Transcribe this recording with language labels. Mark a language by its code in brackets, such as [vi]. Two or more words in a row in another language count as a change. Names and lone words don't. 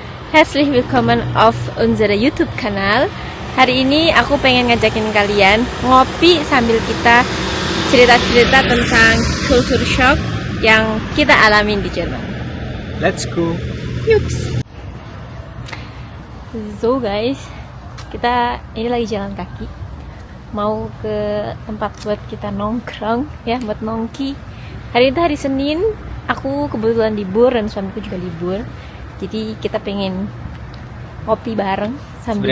[de] Herzlich willkommen auf unserer YouTube-Kanal. [id] Hari ini aku pengen ngajakin kalian ngopi sambil kita cerita-cerita tentang [en] culture shock [id] yang kita alamin di Jerman. [en] Let's go. Yups. So guys, [id] kita ini lagi jalan kaki mau ke tempat buat kita nongkrong ya, buat nongki. Hari itu hari Senin, aku kebetulan libur dan suamiku juga libur. Jadi kita pengen ngopi bareng sambil